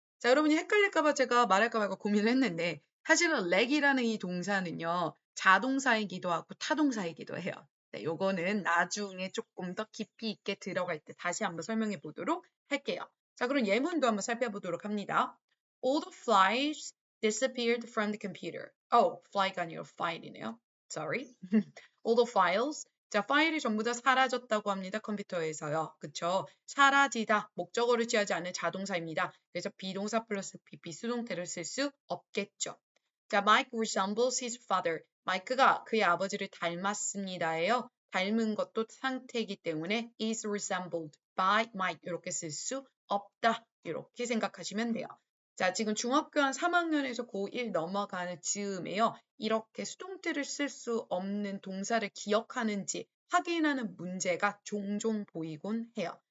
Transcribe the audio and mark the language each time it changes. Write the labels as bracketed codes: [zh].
[ko] 자, 여러분이 헷갈릴까봐 제가 말할까 말까 고민을 했는데 사실은 렉이라는 이 동사는요. 자동사이기도 하고 타동사이기도 해요. 네, 요거는 나중에 조금 더 깊이 있게 들어갈 때 다시 한번 설명해 보도록 할게요. 자, 그럼 예문도 한번 살펴보도록 합니다. [en] All the flies disappeared from the computer. [ko] fly가 아니라 file이네요. [en] Sorry. All the files. [ko] 자, 파일이 전부 다 사라졌다고 합니다. 컴퓨터에서요. 그쵸? 사라지다. 목적어를 취하지 않은 자동사입니다. 그래서 비동사 플러스 PP 수동태를 쓸 수 없겠죠. 자, [en] Mike resembles his father. [ko] 마이크가 그의 아버지를 닮았습니다예요. 닮은 것도 상태이기 때문에 [en] is resembled by Mike [ko] 이렇게 쓸 수 없다. 이렇게 생각하시면 돼요. 자, 지금 중학교 한 3학년에서 고1 넘어가는 즈음에요. 이렇게 수동태를 쓸 수 없는 동사를 기억하는지 확인하는 문제가 종종 보이곤 해요.